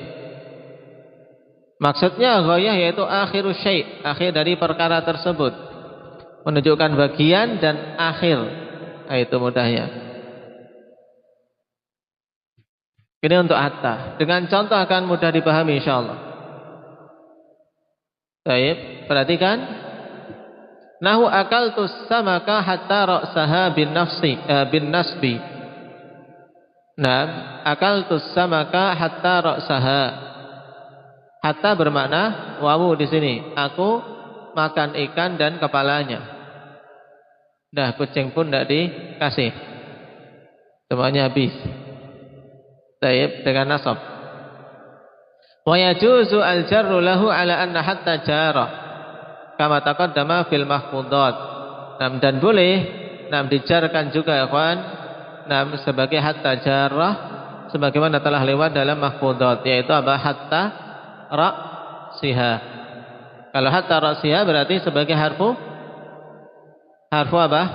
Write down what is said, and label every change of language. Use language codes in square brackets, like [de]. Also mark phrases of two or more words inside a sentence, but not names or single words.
[id] Maksudnya ghayah yaitu [ar] آخر الشيء', [id] akhir dari perkara tersebut, menunjukkan bagian dan akhir. Itu mudahnya. Ini untuk hatta. Dengan contoh akan mudah dipahami insyaallah. Taib. Perhatikan. [ar] نحو أكلت السمكة حتى رأسها بالنصب. أكلت السمكة حتى رأسها. [id] Hatta bermakna wawu di sini. Aku makan ikan dan kepalanya. Dah, kucing pun tidak dikasih. Semuanya habis. Taib dengan nasab. [ar] ويجوز الجر له على أن حتى جارة. كما تقدم في المحفوظات. [id] Dan boleh dijarkan juga ya kawan, sebagai [ar] حتى جارة [id] sebagaimana telah lewat dalam mahfudat, yaitu apa? [ar] حتى رأسها. [id] Kalau [ar] حتى رأسها [id] berarti sebagai harfu apa?